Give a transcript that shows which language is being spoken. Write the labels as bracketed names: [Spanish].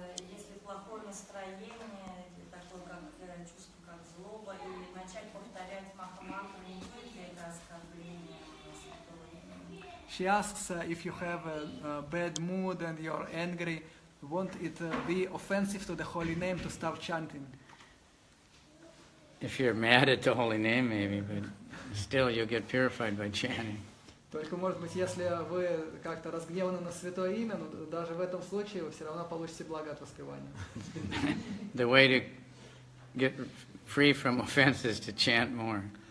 [Russian] Если плохое настроение, такое как чувство, как злоба, и начать повторять Махамантру, не будет ли это оскорбление святого имени? [English] She asks if you have a bad mood and you're angry, won't it be offensive to the holy name to start chanting? If you're mad at the holy name, maybe, but still you'll get purified by chanting. [Russian] Только, может быть, если вы как-то разгневаны на святое имя, но даже в этом случае вы все равно получите благо от воспевания. [English] The way to get free from offense is to chant more.